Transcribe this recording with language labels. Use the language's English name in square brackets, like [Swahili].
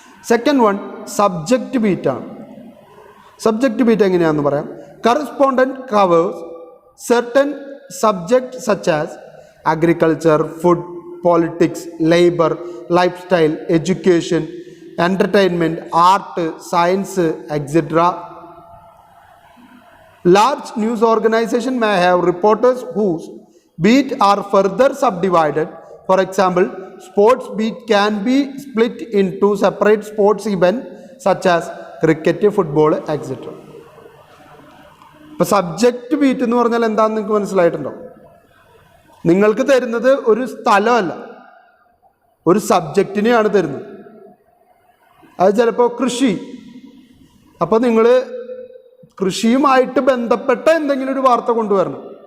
[English] second one, [Malayalam] subject ബീറ്റാണ്. Subject beat എങ്ങനെയാണെന്ന് പറയാം. [English] Correspondent covers certain subject such as agriculture, food, politics, labour, life style, education, entertainment, art, science, etc. Large news organization may have reporters whose beat are further subdivided. For example, sports beat can be split into separate sports events such as cricket, football, etc. [Malayalam] ഇപ്പോൾ subject beat എന്ന് പറഞ്ഞാൽ എന്താണെന്ന് നിങ്ങൾക്ക് മനസ്സിലായിട്ടുണ്ടോ? നിങ്ങൾക്ക് തരുന്നത് ഒരു സ്ഥലമല്ല, ഒരു സബ്ജക്റ്റിനെയാണ് തരുന്നത്. അത് ചിലപ്പോൾ കൃഷി, അപ്പോൾ നിങ്ങൾ കൃഷിയുമായിട്ട് ബന്ധപ്പെട്ട എന്തെങ്കിലും ഒരു വാർത്ത കൊണ്ടുവരണം.